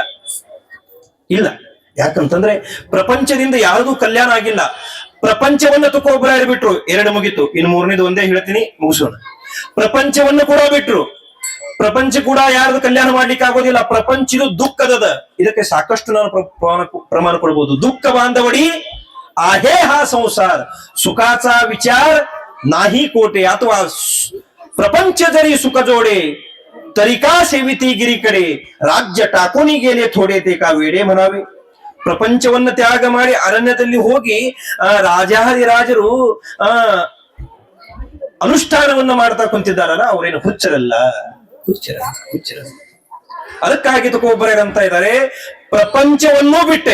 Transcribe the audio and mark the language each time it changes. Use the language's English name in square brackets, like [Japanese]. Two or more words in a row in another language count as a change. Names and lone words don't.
[Kannada] ಯಾಕಂತಂದ್ರೆ ಪ್ರಪಂಚದಿಂದ ಯಾರಿಗೂ ಕಲ್ಯಾಣ ಆಗಿಲ್ಲ. ಪ್ರಪಂಚವನ್ನ ತುಕೋಬರಾಯರು ಬಿಟ್ರು, ಎರಡು ಮುಗಿತು. ಇನ್ನು ಮೂರನೇದು ಒಂದೇ ಹೇಳ್ತೀನಿ, ಮುಗಿಸೋಣ. ಪ್ರಪಂಚವನ್ನು ಕೂಡ ಬಿಟ್ರು. ಪ್ರಪಂಚ ಕೂಡ ಯಾರ್ದು ಕಲ್ಯಾಣ ಮಾಡ್ಲಿಕ್ಕೆ ಆಗೋದಿಲ್ಲ. ಪ್ರಪಂಚದ ದುಃಖದ, ಇದಕ್ಕೆ ಸಾಕಷ್ಟು ನಾನು ಪ್ರಮಾಣ ಕೊಡಬಹುದು. [Marathi] दुःख बांधवडी आहे हा संसार, सुखाचा विचार नाही कोटे. ಅಥವಾ प्रपंच जरी सुख जोडे तरी का सेविती ಗಿರಿಕಡೆ, राज्य टाकोनी गेले थोडे ते का वेडे म्हणावे. [Kannada] ಪ್ರಪಂಚವನ್ನು ತ್ಯಾಗ ಮಾಡಿ ಅರಣ್ಯದಲ್ಲಿ ಹೋಗಿ ರಾಜಾದಿರಾಜರು ಅನುಷ್ಠಾನವನ್ನ ಮಾಡ್ತಾ ಕುಂತಿದ್ದಾರಲ್ಲ, ಅವರೇನು ಹುಚ್ಚರಲ್ಲ. ಅದಕ್ಕಾಗಿ ತುಕೋಬರಾಯರು ಅಂತ ಇದ್ದಾರೆ, ಪ್ರಪಂಚವನ್ನೂ ಬಿಟ್ಟೆ.